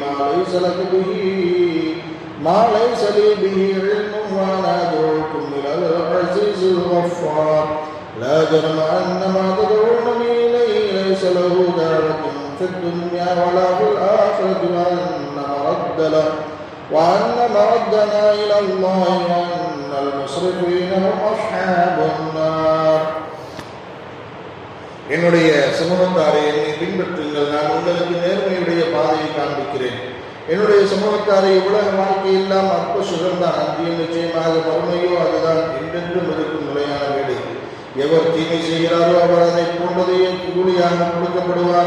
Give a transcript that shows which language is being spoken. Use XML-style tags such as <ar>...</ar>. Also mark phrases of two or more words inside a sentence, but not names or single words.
<ar>مَا لَيْسَ لِي بِهِ عِلْمٌ وَأَنَا أَدْعُوكُمْ إِلَى الْعَزِيزِ الْغَفَّارِ لَا جَرْمَ أَنَّ مَا تَدْعُونَنِي إِلَيْهِ لَيْسَ لَهُ دَعْوَةٌ في الدنيا ولا في الآخرة وأن مردنا إلى الله وأن المسرفين هم أصحاب النار.</ar> <ta>என்னுடைய சமூகத்தாரை என்னை பின்பற்றுங்கள், நான் உங்களுக்கு நேர்மையுடைய பாதையை காண்பிக்கிறேன். என்னுடைய சமூகத்தாரை உலக வாழ்க்கை எல்லாம் அற்ப சுகம்தான், அன்றியும் நிச்சயமாக மறுமையோ அதுதான் என்றென்றும் இருக்கும் நிலையான வீடு. எவர் தீமை செய்கிறாரோ அவர் அதை போன்றதையே கூலியாக கொடுக்கப்படுவார்.</ta>